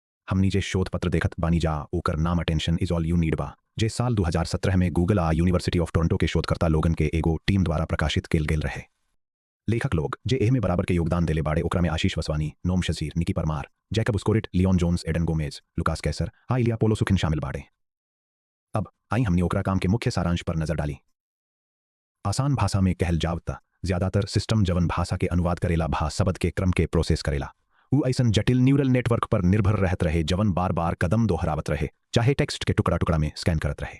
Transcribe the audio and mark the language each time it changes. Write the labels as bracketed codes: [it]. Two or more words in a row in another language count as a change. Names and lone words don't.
[bho] हमनी जे शोध पत्र देखत बानी जा ओकर नाम अटेंशन इज ऑल यू नीड बा, जे साल 2017 में गूगल आ यूनिवर्सिटी ऑफ टोरंटो के शोधकर्ता लोगन के एगो टीम द्वारा प्रकाशित किल गेल रहे। लेखक लोग जे एह में बराबर के योगदान देले बाड़े ओकरा में आशीष वसवानी, नोम शजीर, निकी परमार, जैकब स्कोरिट, लियोन जोन्स, एडन गोमेज, लुकास कैसर आ इलिया पोलो सुखिन शामिल बाड़े। अब आई हमनी ओकरा काम के मुख्य सारांश पर नजर डाली। आसान भाषा में कहल जावता ज्यादातर सिस्टम जवन भाषा के अनुवाद करेला भा शब्द के क्रम के प्रोसेस करेला उ ऐसन जटिल [en] neural network [bho] पर निर्भर रहत रहे जवन बार बार कदम दोहरावत रहे, चाहे टेक्स्ट के टुकड़ा टुकड़ा में स्कैन करत रहे।